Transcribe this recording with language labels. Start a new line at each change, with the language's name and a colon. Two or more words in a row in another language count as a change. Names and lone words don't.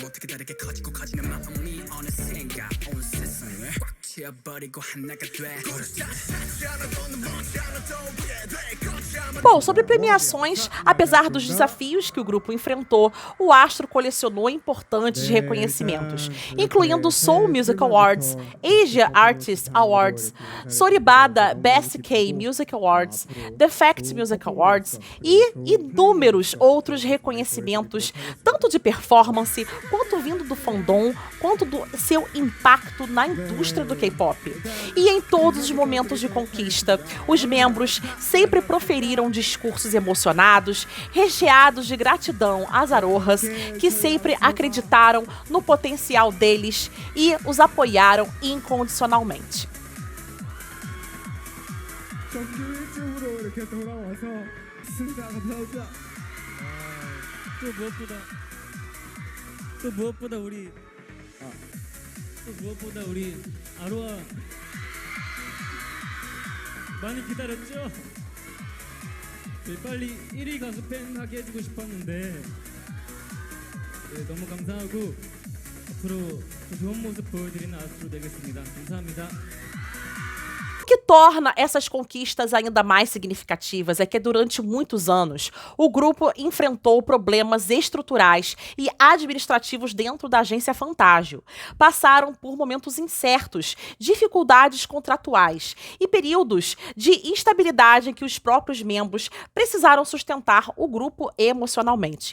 Portuguese: Bom, sobre premiações, apesar dos desafios que o grupo enfrentou, o astro colecionou importantes reconhecimentos, incluindo o Seoul Music Awards, Asia Artist Awards, Soribada Best K Music Awards, The Fact Music Awards e inúmeros outros reconhecimentos, tanto de performance, quanto vindo do fandom, quanto do seu impacto na indústria do K-pop. E em todos os momentos de conquista, os membros sempre proferiram discursos emocionados, recheados de gratidão às Arohas, que sempre acreditaram no potencial deles e os apoiaram incondicionalmente.
Korean: 무엇보다 우리 아로하 많이 기다렸죠? 빨리 1위 가수 팬 하게 해주고 싶었는데 너무 감사하고 앞으로 더 좋은 모습 보여드리는 아스트로 되겠습니다. 감사합니다.
Portuguese: O que torna essas conquistas ainda mais significativas é que durante muitos anos o grupo enfrentou problemas estruturais e administrativos dentro da agência Fantagio. Passaram por momentos incertos, dificuldades contratuais e períodos de instabilidade em que os próprios membros precisaram sustentar o grupo emocionalmente.